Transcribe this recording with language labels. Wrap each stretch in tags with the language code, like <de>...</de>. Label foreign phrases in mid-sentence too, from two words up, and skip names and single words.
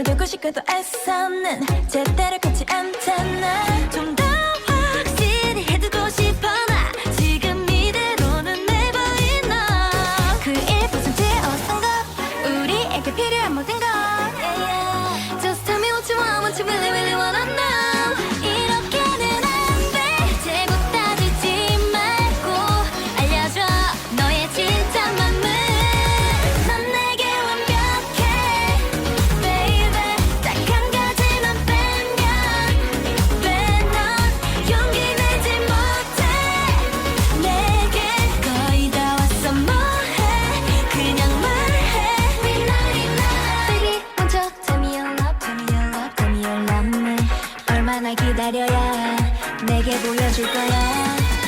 <ko>무식해도 애써는 제대로 같지 않잖아. 좀 더 확실히 해두고 싶어 나 지금 이대로는</ko> <en>never enough.</en> <ko>그 1%의 어떤 것 우리에게 필요한 모든 것</ko> <en>Just tell me what you want, what you really really wanna know.</en> <ko>이렇게는 안 돼. 재고 따지지 말고 알려줘 너의 진짜 맘을. 넌 내게 완벽해 baby. 딱 한 가지만 빼면 넌 용기 내지 못해. 내게 거의 다 왔어 뭐해 그냥 말해.</ko> <en>Baby 먼저 tell me your love, tell me your love, tell me your love.</en> <ko>얼마나 기다려야 내게 보여줄 거야.</ko>